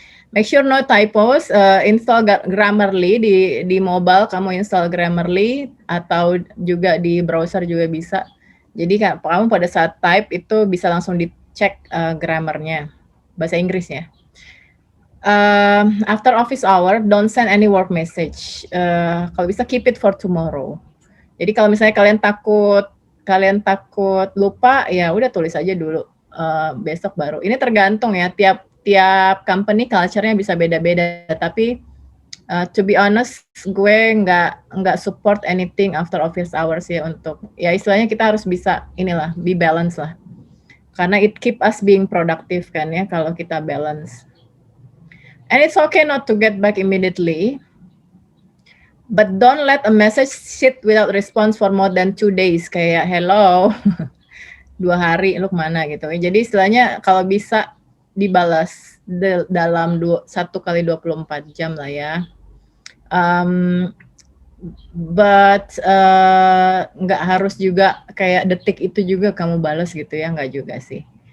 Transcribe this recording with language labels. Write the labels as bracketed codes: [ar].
[en] Make sure no typos, install Grammarly di mobile, [id] kamu install Grammarly atau juga di browser juga bisa. Jadi kamu pada saat type itu bisa langsung dicek grammarnya, bahasa Inggris ya. [en] After office hour, don't send any work message. [id] Kalau bisa [en] keep it for tomorrow. [id] Jadi kalau misalnya kalian takut lupa, ya udah tulis aja dulu. besok baru. Ini tergantung ya, tiap company culture-nya bisa beda-beda, tapi [en] to be honest, [id] gue nggak support [en] anything after office hours [id] ya, untuk ya istilahnya kita harus bisa inilah, [en] be balance [id] lah. [en] Karena it keep us being productive [id] kan ya kalau kita [en] balance. And it's okay not to get back immediately, but don't let a message sit without response for more than 2 days. [id] Kayak hello, 2 hari lu kemana gitu. Jadi istilahnya kalau bisa dibalas dalam 1 kali 24 jam lah ya. But nggak harus juga kayak detik itu juga kamu balas gitu ya, nggak juga sih.